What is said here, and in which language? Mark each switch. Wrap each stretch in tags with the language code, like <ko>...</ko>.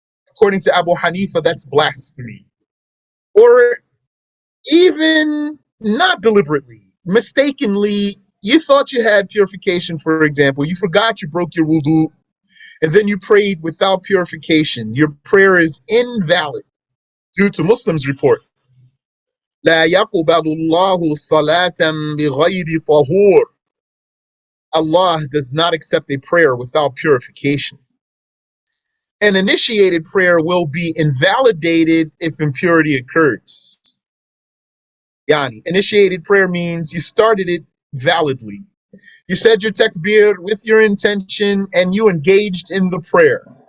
<en>According to Abu Hanifa, that's blasphemy. Or even not deliberately, mistakenly, you thought you had purification, for example. You forgot you broke your wudu, and then you prayed without purification. Your prayer is invalid due to Muslims' report.</en> <ar>لا يقبل الله صلاة بغير طهور.</ar> <en>Allah does not accept a prayer without purification. An initiated prayer will be invalidated if impurity occurs. Yani, initiated prayer means you started it validly. You said your takbir with your intention and you engaged in the prayer.</en>